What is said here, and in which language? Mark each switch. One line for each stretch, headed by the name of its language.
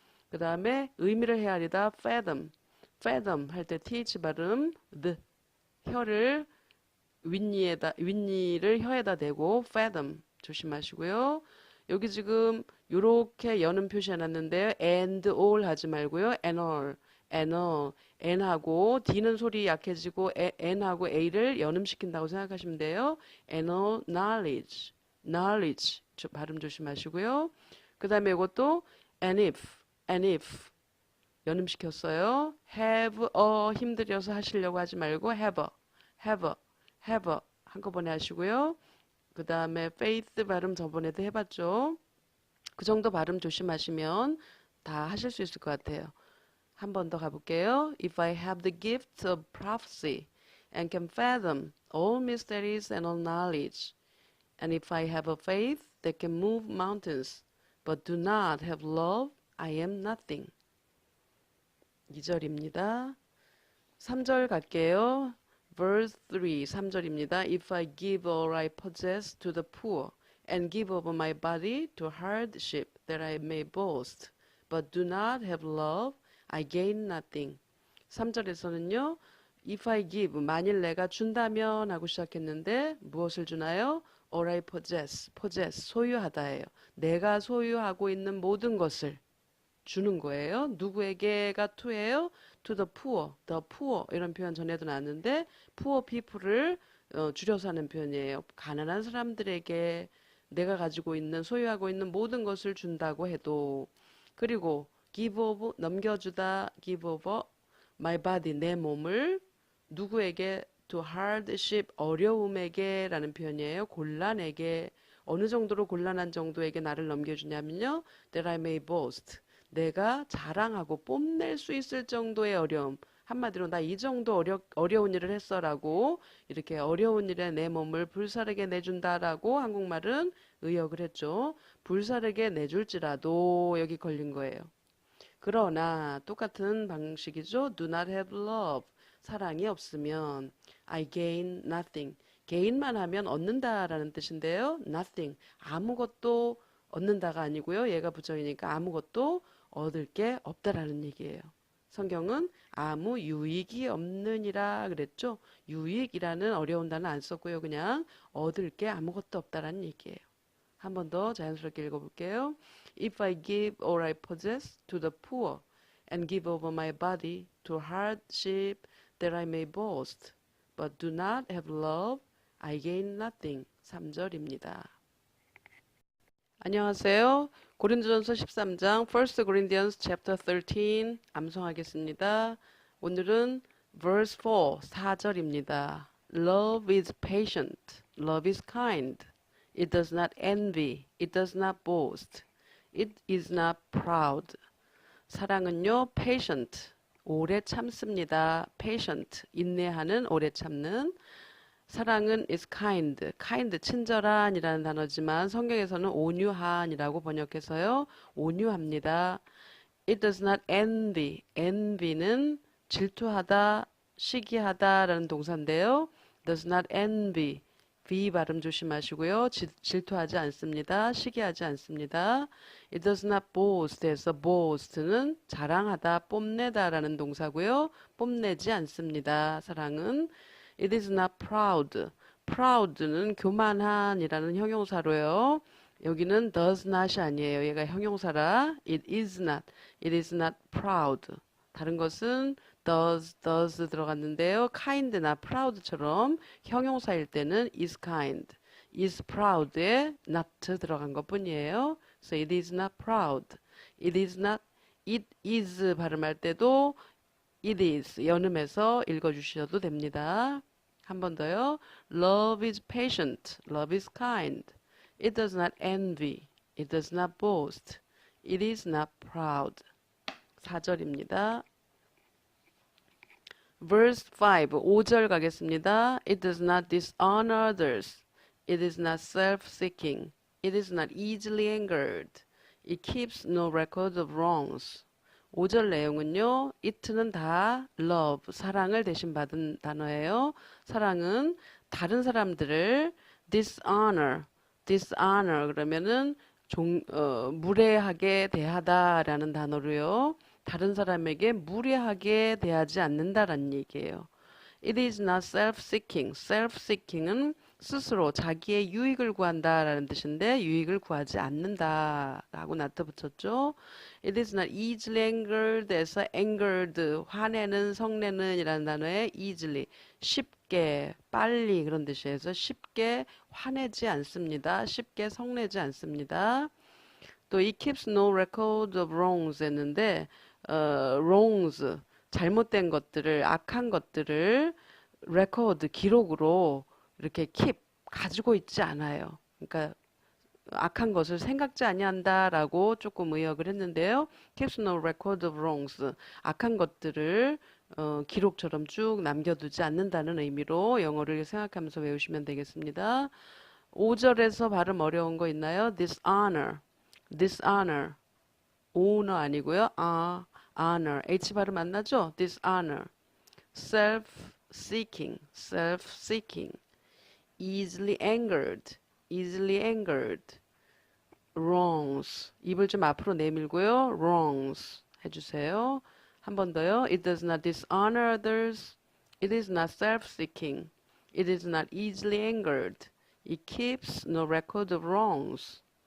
Korean: 그 다음에 의미를 헤아리다 fathom 할 때 th 발음, 혀를 윗니를 혀에다 대고 fathom 조심하시고요. 여기 지금 이렇게 여는 표시 해놨는데
English: and all
Korean: 하지 말고요.
English: and all.
Korean: n하고 d는 소리 약해지고 n하고 a를 연음시킨다고 생각하시면 돼요.
English: and all knowledge
Korean: 발음 조심하시고요. 그 다음에 이것도 and if 연음시켰어요.
English: have a
Korean: 힘들여서 하시려고 하지 말고 have a 한꺼번에 하시고요. 그 다음에 faith 발음 저번에도 해봤죠. 그 정도 발음 조심하시면 다 하실 수 있을 것 같아요. 한 번 더 가볼게요.
English: If I have the gift of prophecy and can fathom all mysteries and all knowledge, and if I have a faith that can move mountains, but do not have love, I am nothing.
Korean: 2절입니다. 3절 갈게요. Verse 3, 3절입니다.
English: If I give all I possess to the poor and give over my body to hardship that I may boast, but do not have love, I gain nothing.
Korean: 3절에서는요.
English: If I give,
Korean: 만일 내가 준다면 하고 시작했는데 무엇을 주나요?
English: All I possess,
Korean: 소유하다예요. 내가 소유하고 있는 모든 것을 주는 거예요. 누구에게가 to예요?
English: To the poor
Korean: 이런 표현 전에도 나왔는데 poor people을 줄여서 하는 표현이에요. 가난한 사람들에게 내가 가지고 있는 소유하고 있는 모든 것을 준다고 해도 그리고 give over 넘겨주다
English: give over my body
Korean: 내 몸을 누구에게 to hardship 어려움에게 라는 표현이에요. 곤란에게 어느 정도로 곤란한 정도에게 나를 넘겨주냐면요.
English: That I may boast
Korean: 내가 자랑하고 뽐낼 수 있을 정도의 어려움. 한마디로 나 이 정도 어려운 일을 했어라고 이렇게 어려운 일에 내 몸을 불사르게 내준다라고 한국말은 의역을 했죠. 불사르게 내줄지라도 여기 걸린 거예요. 그러나 똑같은 방식이죠.
English: Do not have love.
Korean: 사랑이 없으면
English: I gain nothing.
Korean: gain만 하면 얻는다라는 뜻인데요.
English: nothing.
Korean: 아무것도 얻는다가 아니고요. 얘가 부정이니까 아무것도 얻을 게 없다라는 얘기예요. 성경은 아무 유익이 없느니라 그랬죠. 유익이라는 어려운 단어 안 썼고요. 그냥 얻을 게 아무것도 없다라는 얘기예요. 한 번 더 자연스럽게 읽어볼게요.
English: If I give all I possess to the poor and give over my body to hardship that I may boast, but do not have love, I gain nothing.
Korean: 3절입니다. 안녕하세요. 고린도전서 13장
English: 1 Corinthians chapter 13
Korean: 암송하겠습니다. 오늘은 verse 4, 4절입니다.
English: Love is patient. Love is kind. It does not envy. It does not boast. It is not proud.
Korean: 사랑은요, patient. 오래 참습니다. patient. 인내하는, 오래 참는.
English: 사랑은 is kind.
Korean: kind, 친절한이라는 단어지만 성경에서는 온유한이라고 번역해서요. 온유합니다.
English: It does not envy.
Korean: envy는 질투하다, 시기하다라는 동사인데요.
English: does not envy.
Korean: V 발음 조심하시고요. 질투하지 않습니다. 시기하지 않습니다.
English: It does not boast
Korean: 해서 boast는 자랑하다, 뽐내다라는 동사고요. 뽐내지 않습니다.
English: 사랑은 It is not proud.
Korean: proud는 교만한이라는 형용사로요. 여기는 does not이 아니에요.
English: 얘가 형용사라 it is not. It is not proud.
Korean: 다른 것은 does 들어갔는데요. kind나 proud처럼 형용사일 때는 is kind. is proud에 not 들어간 것 뿐이에요.
English: So it is not proud.
Korean: It is 발음할 때도 it is 연음해서 읽어주셔도 됩니다. 한 번 더요.
English: Love is patient. Love is kind. It does not envy. It does not boast. It is not proud.
Korean: 4절입니다. Verse 5, 5절 가겠습니다.
English: It does not dishonor others. It is not self-seeking. It is not easily angered. It keeps no record of wrongs.
Korean: 5절 내용은요. it는 다 love, 사랑을 대신 받은 단어예요. 사랑은 다른 사람들을 dishonor 그러면은 무례하게 대하다라는 단어로요. 다른 사람에게 무례하게 대하지 않는다라는 얘기예요.
English: It is not self-seeking.
Korean: self-seeking은 스스로 자기의 유익을 구한다라는 뜻인데 유익을 구하지 않는다라고 나타 붙였죠.
English: It is not easily angered
Korean: 에서 angered, 화내는, 성내는 이라는 단어에 easily, 쉽게, 빨리 그런 뜻이에요. 쉽게 화내지 않습니다. 쉽게 성내지 않습니다. 또
English: it keeps no record of wrongs
Korean: 했는데 wrongs, 잘못된 것들을, 악한 것들을 record, 기록으로 이렇게 keep, 가지고 있지 않아요. 그러니까 악한 것을 생각지 아니한다라고 조금 의역을 했는데요.
English: keeps no record of wrongs.
Korean: 악한 것들을 기록처럼 쭉 남겨두지 않는다는 의미로 영어를 생각하면서 외우시면 되겠습니다. 5절에서 발음 어려운 거 있나요?
English: dishonor, dishonor, honor 아니고요.
Korean: honor, H 발음 안 나죠?
English: dishonor, self-seeking, self-seeking, easily angered, easily angered, wrongs.
Korean: 입을 좀 앞으로 내밀고요. wrongs 해주세요. 한 번 더요.
English: It does not dishonor others. It is not self-seeking. It is not easily angered. It keeps no record of wrongs.